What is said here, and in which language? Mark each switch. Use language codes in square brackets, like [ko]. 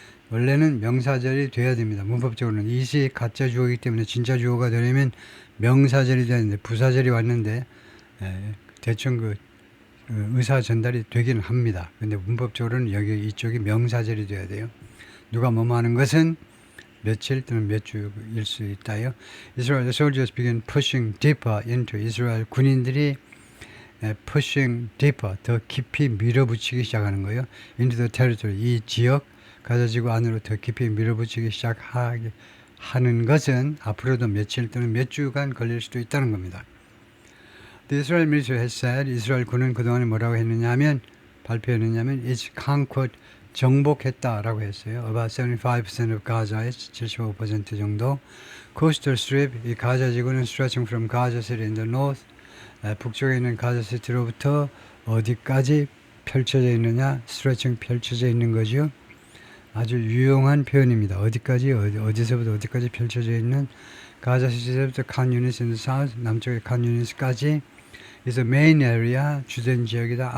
[ko] 원래는 명사절이 돼야 됩니다. 문법적으로는 이시 가짜 주어이기 때문에 진짜 주어가 되려면 명사절이 되는데 부사절이 왔는데 대충 그 의사 전달이 되긴 합니다. 근데 문법적으로는 이쪽이 명사절이 돼야 돼요. 누가 뭐뭐 하는 것은 며칠 또는 몇 주일 수 있다요. [en] Israel soldiers began pushing deeper into [ko] 이스라엘 군인들이 [en] pushing deeper [ko] 더 깊이 밀어붙이기 시작하는 거예요. [en] into the territory [ko] 이 지역 가자지구 안으로 더 깊이 밀어붙이기 시작하는 것은 앞으로도 며칠 또는 몇 주간 걸릴 수도 있다는 겁니다. [en] The Israel military has said [ko] 이스라엘 군은 그동안에 뭐라고 했느냐면 발표했느냐면 [en] it's conquered [ko] 정복했다라고 했어요. [en] About 75% of Gaza의 75% 정도. [ko] Coastal Strip 이 가자지구는 [en] stretching from Gaza City in the north [ko] 북쪽에 있는 가자 시티로부터 어디까지 펼쳐져 있느냐 stretching 펼쳐져 있는 거죠. 아주 유용한 표현입니다. 어디서부터 어디까지 펼쳐져 있는 가자 시티부터 칸 유니스 [en] in the south [ko] 남쪽의 칸 유니스까지 [en] is a main area [ko] 주된 지역이다.